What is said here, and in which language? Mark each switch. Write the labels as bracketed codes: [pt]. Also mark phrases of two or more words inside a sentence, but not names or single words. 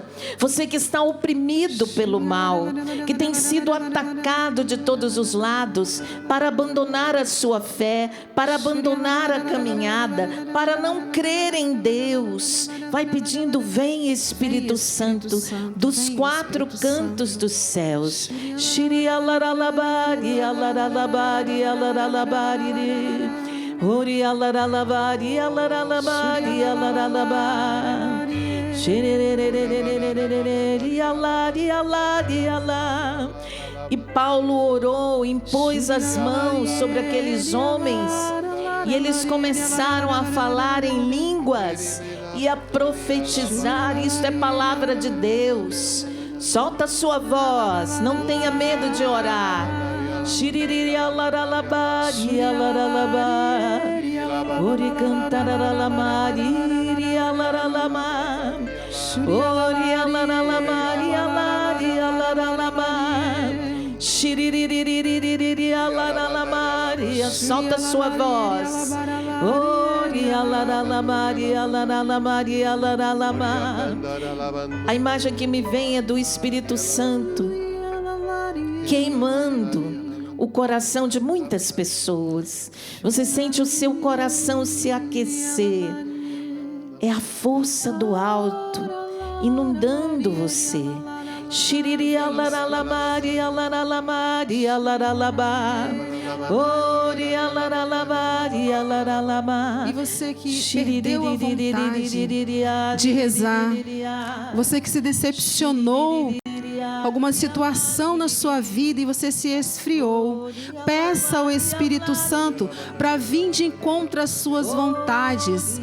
[pt] Você que está oprimido pelo mal, que tem sido atacado de todos os lados, para abandonar a sua fé, para abandonar a caminhada, para não crer em Deus, vai pedindo, vem Espírito Santo, dos quatro cantos dos céus. Shiri alaralabari, alaralabari, alaralabari, ori alaralabari, alaralabari, alaralabari, shirererererererereri, alari, alari, alari. E Paulo orou, impôs as mãos sobre aqueles homens, e eles começaram a falar em línguas e a profetizar. Isto é palavra de Deus. Solta a sua voz, não tenha medo de orar. Shiriri alaralabari, alaralabari, ori cantaralalamari, alaralamari, ori alaralamari, alari, alaralamari, shiriri alaralamari. Solta a sua voz. Ori alaralamari, alaralamari, alaralamari. A imagem que me vem é do Espírito Santo queimando o coração de muitas pessoas. Você sente o seu coração se aquecer. É a força do alto inundando você. Shiriri alaralamari, alaralamari, alaralabari, ori alaralamari, alaralamari. E você que perdeu a vontade de rezar, você que se decepcionou alguma situação na sua vida e você se esfriou. Peça ao Espírito Santo para vir de encontro às suas vontades.